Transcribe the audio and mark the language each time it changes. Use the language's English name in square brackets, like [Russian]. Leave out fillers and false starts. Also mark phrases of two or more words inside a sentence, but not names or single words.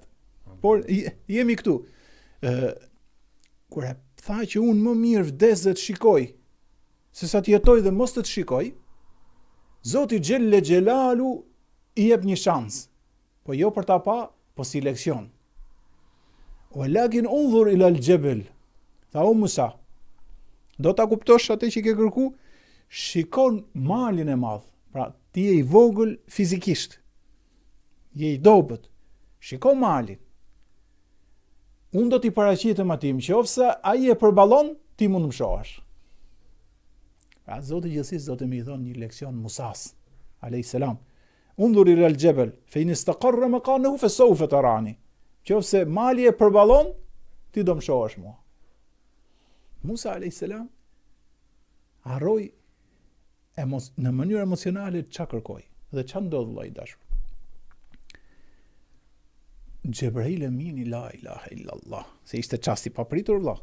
[Albanian] Por jemi këtu. Kur e tha që unë më mirë vdes dhe të shikoj, se sa të jetoj dhe mos të shikoj, Zoti Xhelle Xhelalu i jep një shans, po jo për ta pa, po si leksion. [Arabic] ولكن انظر إلى الجبل, [Albanian] tha o Musa, do ta kuptosh atë që ke kërku, shikon malin e madh, pra ti je i vogël fizikisht, je i dobët, shikon malin. Unë do t'i paraqitem atij, nëse ai e përballon, ti mund të më shohësh. Pra Zoti i gjithësisë do të më thonë një leksion Musas, [Arabic] عليه السلام. انظر إلى الجبل فإن استقر مكانه فسوف تراني. [Albanian] Nëse mali e përballon, ti do më shohësh mua. Musa [Arabic] عليه السلام [Albanian] harroi në mënyrë emocionale ç'a kërkoi dhe ç'a ndodh vllai dashur. Gjebrail Emini, [Arabic] لا إله إلا الله, [Albanian] se ishte çasti papritur vëlla.